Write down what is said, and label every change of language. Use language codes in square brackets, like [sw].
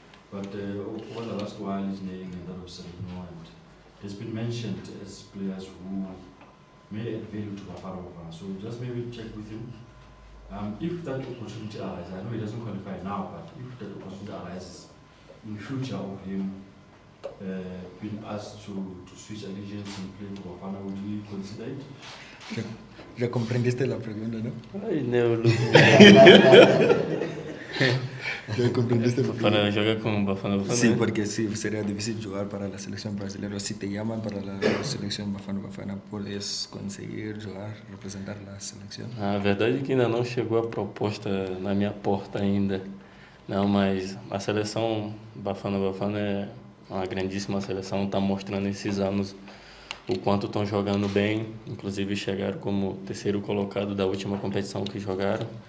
[en] But over the last while, his name and that of Selino, and has been mentioned as players who may add value to Bafana. So just maybe check with him. If that opportunity arises, I know he doesn't qualify now, but if that opportunity arises in future of him been asked to switch allegiance and play for Bafana, would you consider it? [es] Ya comprendiste la pregunta, ¿no? [pt] Ai, né, Lucas. [es] Ya comprendiste la pregunta. [pt] Para jogar con Bafana. [es] Sí, porque sí, sería difícil jugar para la selección brasileña. Si te llaman para la selección Bafana, puedes conseguir jugar, representar la selección. [pt] A verdade é que ainda não chegou a proposta na minha porta ainda. Não, mas a seleção Bafana é uma grandíssima seleção, está mostrando esses anos o quanto estão jogando bem, inclusive chegaram como terceiro colocado da última competição que jogaram.